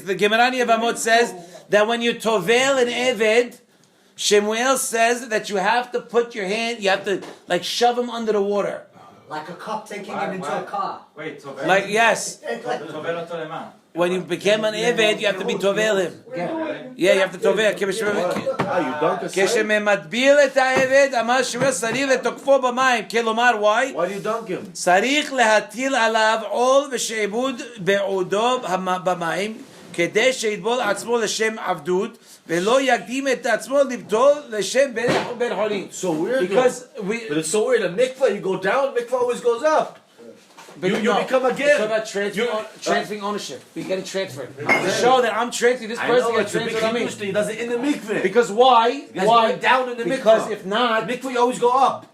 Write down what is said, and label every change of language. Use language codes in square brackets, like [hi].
[en] The Gemarani Yevamot says that when you tovel an Eved, Shemuel says that you have to put your hand, you have to like shove him under the water. Like a cop taking him into a car. Wait, tovel. Like, yes. [he] Tovel oto lema. [en] When you became an Eved, you have to be tovel him. Yeah, you have to tovel. You dunk the [he] כשממטביל את העבד, אמר שמואל צריך לתוקפו במים. [en] כלומר, why? Why do you dunk him? [he] צריך להטיל עליו עול ושעבוד בעודו במים, כדי שיטבול עצמו לשם עבדות, ולא יקדים את עצמו לבטול לשם בן חורין. [en] So weird. Because but it's so weird. A mikvah, you go down, mikvah always goes up. But you become a gift. It's about transferring ownership. We're getting transferred. To show that I'm transferring this person, gets transferred on me. He does it in the mikveh. Because why? Why down in the mikveh? Because if not, mikveh you always go up.